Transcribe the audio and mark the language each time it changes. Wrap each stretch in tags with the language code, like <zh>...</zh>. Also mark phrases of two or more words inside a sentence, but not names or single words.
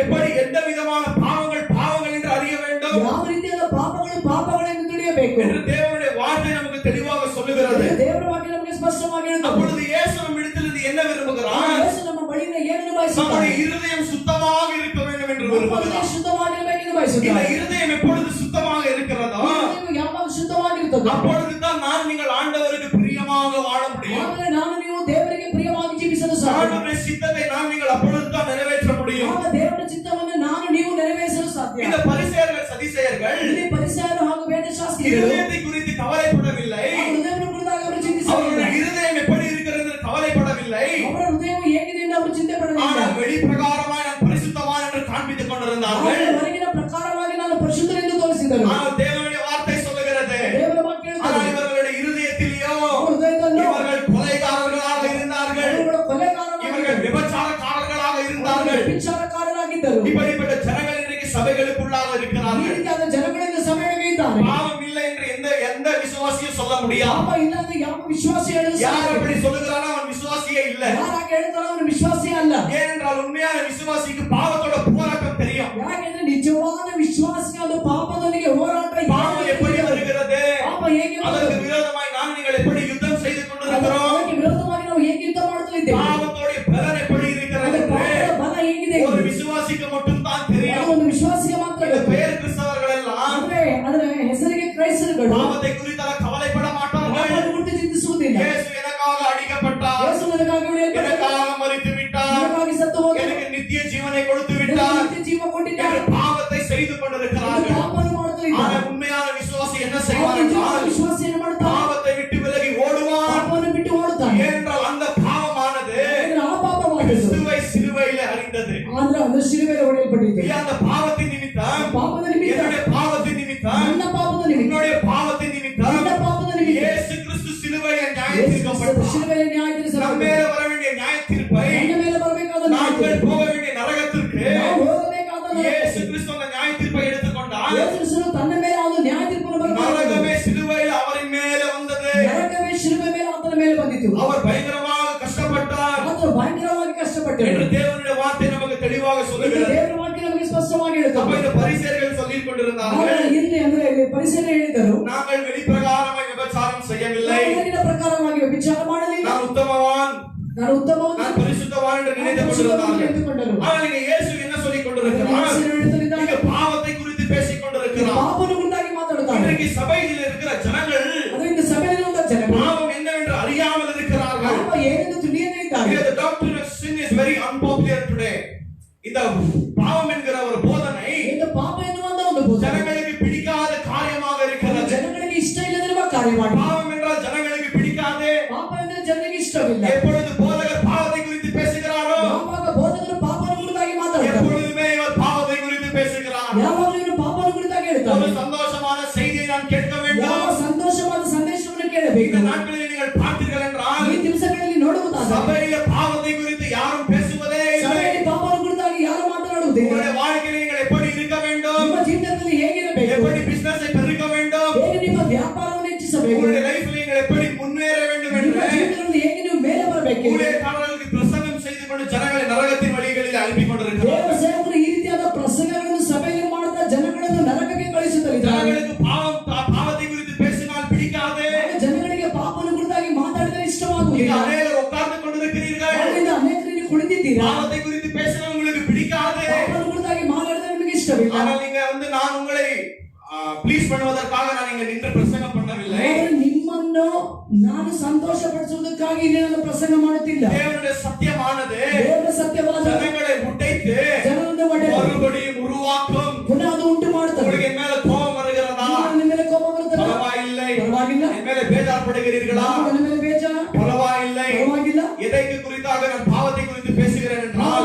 <ta>எப்படி எந்த விதமான பாவங்கள் என்று அறிய வேண்டும்</ta> <kn>ಯಾವ ರೀತಿಯಾದ ಪಾಪಗಳೆಂದು ತಿಳಿಯಬೇಕು</kn> <ta>என்று தேவனுடைய வார்த்தை நமக்கு தெளிவாக சொல்லுகிறது.</ta> <kn>ದೇವರ ವಾಕ್ಯ ನಮಗೆ ಸ್ಪಷ್ಟವಾಗಿ ಹೇಳುತ್ತದೆ.</kn> <ta>அப்பொழுது இயேசு நம்மிடத்திலிருந்து என்ன விரும்புகிறார்?</ta> <kn>ಯೇಸು ನಮ್ಮ ಬಳಿಯಿಂದ ಏನನ್ನು ಬಯಸುತ್ತಾನೆ?</kn> <ta>நம்முடைய இருதயம் சுத்தமாக இருக்க வேண்டும் என்று விரும்புகிறார்.</ta> <kn>ಶುದ್ಧವಾಗಿರಬೇಕೆಂದು</kn> <ta>இந்த</ta> <kn>ಬಯಸುತ್ತಾನೆ.</kn> <ta>இருதயம் எப்பொழுது சுத்தமாக இருக்கிறதோ</ta> <kn>ನೀವು ಯಾವಾಗ ಶುದ್ಧವಾಗಿರುತ್ತದೋ</kn> <ta>அப்பொழுதுதான் நான் நீங்கள் ஆண்டவருக்கு பிரியமாக வாழ முடியும்.</ta> <kn>ಆದರೆ ನಾನು ನೀವು ದೇವರಿಗೆ ಪ್ರಿಯವಾಗಿ ಜೀವಿಸಲು ಸಾಧ್ಯ.</kn> <ta>ஆண்டவருடைய சித்தத்தை நான் நீங்கள் அப்பொழுதுதான் நிறைவேற்ற முடியும்.</ta> <kn>ಆಗ ದೇವರ ಚಿತ್ತವನ್ನು ನಾನು ನೀವು ನೆರವೇರಿಸಲು ಸಾಧ್ಯ.</kn> <ta>இந்த பரிசேயர்கள் சதிசேயர்கள்</ta> <kn>ಇಲ್ಲಿ ಪರಿಸರರು ಹಾಗೂ ವೇದಶಾಸ್ತ್ರಿಗಳು</kn> <ta>இருதயத்தை குறித்து கவலைப்படவில்லை.</ta> <kn>ಹೃದಯವನ್ನು ಕುರಿತಾಗಿ ಅವರು</kn> <ta>அவருடைய</ta> <kn>ಚಿಂತಿಸಲಿಲ್ಲ.</kn> <ta>இருதயம் எப்படி இருக்கிறது என்று கவலைப்படவில்லை.</ta> <kn>ಅವರ ಹೃದಯವು ಹೇಗಿದೆ ಎಂದು ಅವರು ಚಿಂತೆ ಪಡಲಿಲ್ಲ.</kn> <ta>ஆனால் வெளிப்பிரகாரமாய் நான் பரிசுத்தவான் என்று காண்பித்துக் கொண்டிருந்தார்கள்.</ta> <kn>ಆದರೆ ಹೊರಗಿನ ಪ್ರಕಾರವಾಗಿ ನಾನು ಪರಿಶುದ್ಧರೆಂದು ತೋರಿಸಿದರು.</kn> <ta>ஆனால் தேவனுடைய வார்த்தை சொல்லுகிறது,</ta> <kn>ದೇವರ ವಾಕ್ಯ</kn> <ta>ஆனால்</ta> <kn>ಹೇಳುತ್ತದೆ,</kn> <ta>இவர்களுடைய இருதயத்திலேயோ</ta> <kn>ಅವರ ಹೃದಯದಲ್ಲೋ</kn> <ta>இவர்கள் கொலைகாரர்களாக இருந்தார்கள்,</ta> <kn>ಅವರುಗಳು</kn> <ta>இவர்கள்</ta> <kn>ಕೊಲೆಗಾರರಾಗಿದ್ದರು,</kn> <ta>விபச்சாரக்காரர்களாக இருந்தார்கள்.</ta> <kn>ವ್ಯಭಿಚಾರಕಾರರಾಗಿದ್ದರು.</kn> <ta>இப்படிப்பட்ட ஜனங்கள் இன்றைக்கு சபைகளுக்குள்ளாக</ta> <kn>ಈ</kn> <ta>இருக்கிறார்கள்.</ta> <kn>ರೀತಿಯಾದ ಜನಗಳಿಂದ ಸಭೆಗೆ ಇದ್ದಾರೆ.</kn> <ta>பாவம் இல்லை என்று எந்த விசுவாசியும் சொல்ல முடியாது.</ta> <kn>ಪಾಪ ಇಲ್ಲ ಅಂದ್ರೆ ಯಾವ ವಿಶ್ವಾಸಿ ಹೇಳಲು</kn> <ta>யார்</ta> <kn>ಸಾಧ್ಯ?</kn> <ta>அப்படி சொல்லுகிறானோ அவன் விசுவாசியே இல்ல.</ta> <kn>ಯಾರಾಗ ಹೇಳ್ತಾರೋ ಅವನು ವಿಶ್ವಾಸಿ ಅಲ್ಲ.</kn> <ta>ஏனென்றால் உண்மையான விசுவாசிக்கு பாவத்தோட போராட்டம் தெரியும்.</ta> <kn>ಯಾಕೆಂದ್ರೆ ನಿಜವಾದ ವಿಶ್ವಾಸಿಗೆ ಅದು ಪಾಪದೊಂದಿಗೆ ಹೋರಾಟ ಇದೆ.</kn> <ta>பாவம் எப்படி வருகிறது,</ta> <kn>ಪಾಪ ಹೇಗೆ</kn> <ta>அதற்கு</ta> <kn>ಬರುತ್ತದೆ?</kn> <ta>விரோதமாய் நாம் நீங்கள் எப்படி யுத்தம் செய்து கொண்டிருக்கிறோம்,</ta> <kn>ಅದಕ್ಕೆ ವಿರೋಧವಾಗಿ ನಾವು ಹೇಗೆ ಯುದ್ಧ ಮಾಡುತ್ತಲಿದ್ದೇವೆ?</kn> <ta>பாவத்தோடைய பலன் எப்படி இருக்கிறது</ta> <kn>ಅದರ</kn> <ta>என்று</ta> <kn>ಪಾಪದ ಬಲ ಹೇಗಿದೆ?</kn> <ta>ஒரு விசுவாசிக்கு மட்டும் தான்</ta> <kn>ಅದು</kn> <ta>தெரியும்.</ta> <kn>ಒಂದು ವಿಶ್ವಾಸಿಗೆ ಮಾತ್ರ</kn> <ta>இந்த</ta> <kn>ಗೊತ್ತು.</kn> <ta>பெயர் கிறிஸ்தவர்கள் எல்லாம்</ta> <kn>ಅಂದ್ರೆ ಅದರ ಹೆಸರಿಗೆ ಕ್ರೈಸ್ತರುಗಳು</kn> <ta>பாவத்தை குறித்து கவலைப்பட மாட்டார்கள்.</ta> <kn>ಪಾಪವನ್ನು ಕುರಿತು ಚಿಂತಿಸುವುದಿಲ್ಲ.</kn> <ta>இயேசு எனக்காக அடிக்கப்பட்டார்,</ta> <kn>ಯೇಸು ನನಗಾಗಿ ಹೊಡೆಯಲ್ಪಟ್ಟನು,</kn> <ta>எனக்காக மரித்து விட்டார்,</ta> <kn>ನನಗಾಗಿ ಸತ್ತು ಹೋದನು,</kn> <ta>எனக்கு நித்திய ஜீவனை கொடுத்து</ta> <kn>ನನಗೆ</kn> <ta>விட்டார்</ta> <kn>ನಿತ್ಯ ಜೀವ ಕೊಟ್ಟಿದ್ದಾನೆ.</kn> <ta>என்று பாவத்தை செய்து</ta> <kn>ಇದು</kn> <ta>கொண்டிருக்கிறார்கள்.</ta> <kn>ಪಾಪವನ್ನು ಮಾಡುತ್ತಲಿದ್ದಾರೆ.</kn> <ta>ஆனால் உண்மையான விசுவாசி என்ன செய்வார்</ta> <kn>ಅವನು ನಿಜವಾದ</kn> <ta>என்றால்</ta> <kn>ವಿಶ್ವಾಸಿ ಏನು ಮಾಡುತ್ತಾನೆ?</kn> <ta>பாவத்தை விட்டு விலகி ஓடுவான்.</ta> <kn>ಪಾಪವನ್ನು ಬಿಟ್ಟು ಓಡುತ್ತಾನೆ.</kn> <ta>ஏனென்றால் அந்த பாவமானது</ta> <kn>ಯಾಕಂದ್ರೆ ಆ ಪಾಪವಾದದ್ದು</kn> <ta>கிறிஸ்துவை சிலுவையிலே அறிந்தது.</ta> <kn>ಆದ್ರೆ ಅದು ಶಿಲುಬೆಯಲ್ಲಿ ಹೊಡೆಯಲ್ಪಟ್ಟಿದೆ.</kn> <ta>அந்த பாவத்தின் நிமித்தம்,</ta> <kn>ಪಾಪದ ನಿಮಿತ್ತ,</kn> <ta>என்னுடைய பாவத்தின் நிமித்தம்,</ta> <kn>ನನ್ನ ಪಾಪದ ನಿಮಿತ್ತ,</kn> <ta>உன்னுடைய பாவத்தின் நிமித்தம்</ta> <kn>ನಿನ್ನ ಪಾಪದ ನಿಮಿತ್ತ</kn> <ta>இயேசு கிறிஸ்து சிலுவையில்</ta> <kn>ಯೇಸು</kn> <ta>நியாயத்தீர்க்கப்பட்டார்.</ta> <kn>ಶಿಲುಬೆಯಲ್ಲಿ ನ್ಯಾಯ</kn> <ta>நம்ம</ta> <kn>ತೀರಿಸಲ್ಪಟ್ಟನು.</kn> <ta>மேல வர வேண்டிய நியாய தீர்ப்பை,</ta> <kn>ನನ್ನ ಮೇಲೆ ಬರಬೇಕಾದ ನ್ಯಾಯ</kn> <ta>நாங்கள்</ta> <kn>ತೀರ್ಪು,</kn> <ta>போக வேண்டிய நரகத்திற்கு</ta> <kn>ನಾವು ಹೋಗಬೇಕಾದ</kn> <ta>இயேசு கிறிஸ்து அந்த நியாய தீர்ப்பை எடுத்துக்கொண்டார்.</ta> <kn>ಯೇಸು ಕ್ರಿಸ್ತನು ತನ್ನ ಮೇಲೆ ಒಂದು ನ್ಯಾಯ ತೀರ್ಪನ್ನು ಬರಬೇಕು.</kn> <ta>நரகமே சிலுவையில் அவரின் மேல வந்தது.</ta> <kn>ನರಕವೇ ಶಿಲುಬೆ ಮೇಲೆ ಆತನ ಮೇಲೆ ಬಂದಿತು.</kn> <ta>அவர் பயங்கரமாக கஷ்டப்பட்டார்</ta> <kn>ಆತನು ಭಯಂಕರವಾಗಿ ಕಷ್ಟಪಟ್ಟರು.</kn> <ta>என்று தேவனுடைய வார்த்தை நமக்கு தெளிவாக</ta> <kn>ಇದು</kn> <ta>சொல்லுகிறது.</ta> <kn>ದೇವರ ವಾಕ್ಯ ನಮಗೆ ಸ್ಪಷ್ಟವಾಗಿ</kn> <ta>அப்ப</ta> <kn>ಹೇಳುತ್ತದೆ.</kn> <ta>இந்த பரிசேயர்கள் சொல்லிக் கொண்டிருந்தார்கள்,</ta> <kn>ಆದರೆ ಇಲ್ಲಿ ಅಂದ್ರೆ ಪರಿಸರ ಹೇಳಿದರು,</kn> <ta>நாங்கள் வெளிப்பிரகாரமாய் விபச்சாரம் செய்யவில்லை,</ta> <kn>ಹೊರಗಿನ ಪ್ರಕಾರವಾಗಿ ವಿಚಾರ ಮಾಡಲಿಲ್ಲ,</kn> <ta>நான் உத்தமவான்,</ta> <kn>ನಾನು ಉತ್ತಮವನ್ನು</kn> <ta>நான் பரிசுத்தவான் என்று நினைத்துக் கொண்டிருந்தார்கள்.</ta> <kn>ಎಂದುಕೊಂಡರು.</kn> <ta>ஆனால் இங்க இயேசு என்ன சொல்லிக் கொண்டிருக்கிறார்? இங்க பாவத்தை குறித்து பேசிக் கொண்டிருக்கிறார்.</ta> <kn>ಪಾಪನ ಕುರಿತಾಗಿ ಮಾತಾಡುತ್ತಾನೆ.</kn> <ta>இன்றைக்கு சபையில் இருக்கிற ஜனங்கள்</ta> <kn>ಅದರಿಂದ ಸಭೆಯಲ್ಲಿರುವ ಜನರು</kn> <ta>பாவம் என்னவென்று அறியாமல் இருக்கிறார்கள்.</ta> <kn>ಪಾಪ ಏನೆಂದು ತಿಳಿಯದೇ ಇದ್ದಾರೆ.</kn> <en>The doctrine of sin is very unpopular today.</en> <ta>இந்த பாவம் என்கிற ஒரு போதனை</ta> <kn>ಇದು ಪಾಪ ಎನ್ನುವಂತ ಒಂದು ಬೋಧನೆ</kn> <ta>ஜனங்களுக்கு பிடிக்காத காரியமாக இருக்கிறது.</ta> <kn>ಜನಗಳಿಗೆ ಇಷ್ಟ ಇಲ್ಲದಿರುವ ಕಾರ್ಯವಾಗಿದೆ.</kn> <ta>பாவம் என்றால் ஜனங்களுக்கு பிடிக்காது.</ta> <kn>ಪಾಪ ಎಂದರೆ ಜನರಿಗೆ ಇಷ್ಟವಿಲ್ಲ.</kn> <ta>எப்பொழுது போதகர் பாவத்தை குறித்து பேசுகிறாரோ</ta> <kn>ಯಾವಾಗ ಬೋಧಕರು ಪಾಪನ ಕುರಿತಾಗಿ ಮಾತಾಡುತ್ತಾರೆ,</kn> <ta>எப்பொழுதுமே இவர் பாவத்தை குறித்து பேசுகிறார்.</ta> <kn>ಯಾವಾಗ ಇವರು ಪಾಪನ ಕುರಿತಾಗಿ ಹೇಳ್ತಾರೆ,</kn> <ta>ஒரு சந்தோஷமான செய்தியை நான் கேட்க</ta> <kn>ಯಾವ</kn> <ta>வேண்டும்.</ta> <kn>ಸಂತೋಷವಾದ ಸಂದೇಶವನ್ನು ಕೇಳಬೇಕು.</kn> <ta>இந்த நாட்களில் நீங்கள் பார்த்தீர்கள் என்றால்</ta> <kn>ಈ ದಿವಸಗಳಲ್ಲಿ ನೋಡುವುದಾದರೆ</kn> <ta>சபையில பாவத்தை குறித்து யாரும் பேசுவதே இல்லை.</ta> <kn>ಸಭೆಯಲ್ಲಿ ಪಾಪನ ಕುರಿತಾಗಿ ಯಾರು ಮಾತನಾಡುವುದಿಲ್ಲ.</kn> <ta>உங்களுடைய வாழ்க்கையில் நீங்கள் எப்படி இருக்க வேண்டும்,</ta> <kn>ನಿಮ್ಮ ಜೀವನದಲ್ಲಿ ಹೇಗಿರಬೇಕು,</kn> <ta>எப்படி பிசினஸை பெருக்க வேண்டும்,</ta> <kn>ಹೇಗೆ ನಿಮ್ಮ ವ್ಯಾಪಾರವನ್ನು ಹೆಚ್ಚಿಸಬೇಕು,</kn> <ta>உங்களுடைய லைஃப்ல நீங்கள் எப்படி முன்னேற வேண்டும்</ta> <kn>ನಿಮ್ಮ</kn> <ta>என்று</ta> <kn>ಜೀವನದಲ್ಲಿ ಹೇಗೆ ನೀವು ಮೇಲೆ ಬರಬೇಕು.</kn> <ta>ஊழியக்காரர்களுக்கு பிரசங்கம் செய்து கொண்டு ஜனங்களை நரகத்தின் வழிகளில் அனுப்பி</ta> <kn>ದೇವ</kn> <ta>கொண்டிருக்கிறார்கள்.</ta> <kn>ಸೇವಕರು ಈ ರೀತಿಯಾದ ಪ್ರಸಂಗಗಳನ್ನು ಸಭೆಯಲ್ಲಿ ಮಾಡುತ್ತಾ ಜನಗಳನ್ನು ನರಕಕ್ಕೆ ಕಳಿಸುತ್ತಿದ್ದಾರೆ.</kn> <ta>ஜனங்களுக்கு பாவத்தை குறித்து பேசினால் பிடிக்காது.</ta> <kn>ಜನಗಳಿಗೆ ಪಾಪನ ಕುರಿತಾಗಿ ಮಾತಾಡಿದರೆ</kn> <ta>இங்க</ta> <kn>ಇಷ್ಟವಾಗುವುದಿಲ್ಲ.</kn> <ta>அநேகர் உட்கார்ந்து கொண்டிருக்கிறீர்கள்,</ta> <kn>ಆದ್ದರಿಂದ ಅನೇಕರಿಗೆ ಕುಳಿತಿದ್ದೀರಾ,</kn> <ta>பாவத்தை குறித்து பேசினால் உங்களுக்கு பிடிக்காது.</ta> <kn>ಪಾಪನ ಕುರಿತಾಗಿ ಮಾತಾಡಿದರೆ ನಿಮಗೆ ಇಷ್ಟವಿಲ್ಲ.</kn> <ta>ஆனால் நீங்க நான் உங்களை ப்ளீஸ் பண்ணுவதற்காக நான் இங்க நின்று பிரசங்கம் பண்ணவில்லை.</ta> <kn>ಆದರೆ ನಿಮ್ಮನ್ನು ನಾನು ಸಂತೋಷ ಪಡಿಸುವುದಕ್ಕಾಗಿ ಇಲ್ಲಿ ನಾನು ಪ್ರಸಂಗ ಮಾಡುತ್ತಿಲ್ಲ.</kn> <ta>தேவனுடைய சத்தியமானது</ta> <kn>ದೇವರ ಸತ್ಯವಾದ</kn> <ta>ஜனங்களை உடைத்து</ta> <kn>ಜನರನ್ನು ಒಡೆದು</kn> <ta>மறுபடியும் உருவாக்கும்.</ta> <kn>ಪುನಃ ಅದು ಉಂಟು ಮಾಡುತ್ತದೆ.</kn> <ta>உங்களுக்கு என் மேல கோபம் வருகிறதா?</ta> <kn>ನಿಮ್ಮ ಮೇಲೆ ಕೋಪ ಬರುತ್ತದೆ,</kn> <ta>பரவாயில்லை.</ta> <kn>ಪರವಾಗಿಲ್ಲ.</kn> <ta>என் மேல பேஜார்படுகிறீர்களா?</ta> <kn>ನನ್ನ ಮೇಲೆ ಬೇಜಾರ,</kn> <ta>பரவாயில்லை.</ta> <kn>ಪರವಾಗಿಲ್ಲ.</kn> <ta>எதைக்கு குறித்தாக நான் பாவத்தை குறித்து பேசுகிறேன் என்றால்</ta>